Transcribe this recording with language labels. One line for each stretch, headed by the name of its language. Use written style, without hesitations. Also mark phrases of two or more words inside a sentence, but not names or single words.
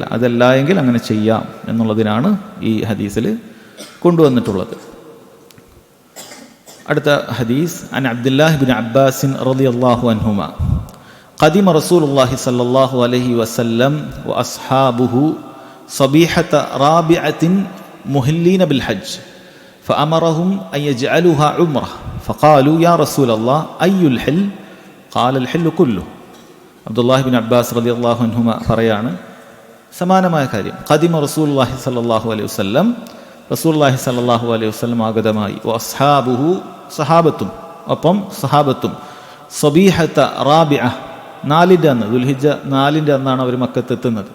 Malayalam: അതല്ല എങ്കിൽ അങ്ങനെ ചെയ്യാം എന്നുള്ളതിനാണ് ഈ ഹദീസിൽ കൊണ്ടുവന്നിട്ടുള്ളത്. അടുത്ത ഹദീസ്
Arabic: عن عبد الله بن عباس رضي الله عنهما قدم رسول الله صلى الله عليه وسلم وأصحابه صبيحة رابعة مهلين بالحج فأمرهم أن يجعلوها عمرة فقالوا يا رسول الله أي الحل قال الحل كله.
Malayalam: അബ്ദുല്ലാഹി ബിൻ അബ്ബാസ്
Arabic: رضي الله عنهما
Malayalam: പറയാണ്, സമാനമായ കാര്യം
Arabic: قدم رسول الله صلى الله عليه وسلم, رسول الله صلى الله عليه وسلم
Malayalam: ആഗതമായി, വഅസ്ഹാബുഹു സഹാബത്തും, ഒപ്പം സഹാബത്തും,
Arabic: صبيحة رابعة
Malayalam: 4-ന്റെ അന്ന്, ദുൽഹിജ്ജ 4-ന്റെ അന്നാണ് അവർ മക്കത്തെത്തുന്നത്.